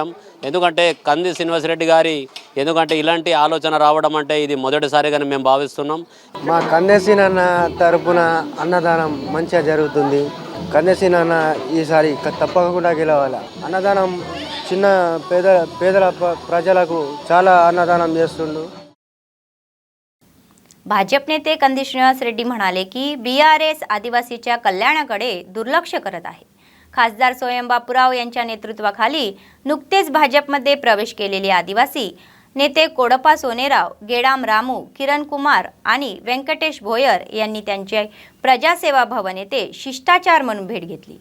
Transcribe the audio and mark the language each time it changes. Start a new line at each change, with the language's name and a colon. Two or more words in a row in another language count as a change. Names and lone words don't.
Telugu: ఎందుకంటే కంది శ్రీనివాసరెడ్డి గారి ఎందుకంటే ఇలాంటి ఆలోచన రావడం అంటే ఇది మొదటిసారిగానే మేము భావిస్తున్నాం. మా కందేసీన్ అన్న తరపున అన్నదానం మంచిగా జరుగుతుంది. కందేసీన్ అన్న ఈసారి తప్పకుండా గెలవాలి. అన్నదానం చిన్న పేదల ప్రజలకు చాలా అన్నదానం చేస్తుండు.
Marathi: भाजप नेते कंदी श्रीनिवास रेड्डी म्हणाले की बीआरएस आदिवासीच्या कल्याणाकडे दुर्लक्ष करत आहे. खासदार सोयम बापूराव यांच्या नेतृत्वाखाली नुकतेच भाजपमध्ये प्रवेश केलेले आदिवासी नेते कोडप्पा सोनेराव, गेडाम रामू, किरण कुमार आणि व्यंकटेश भोयर यांनी त्यांचे प्रजासेवा भवन येथे शिष्टाचार म्हणून भेट घेतली.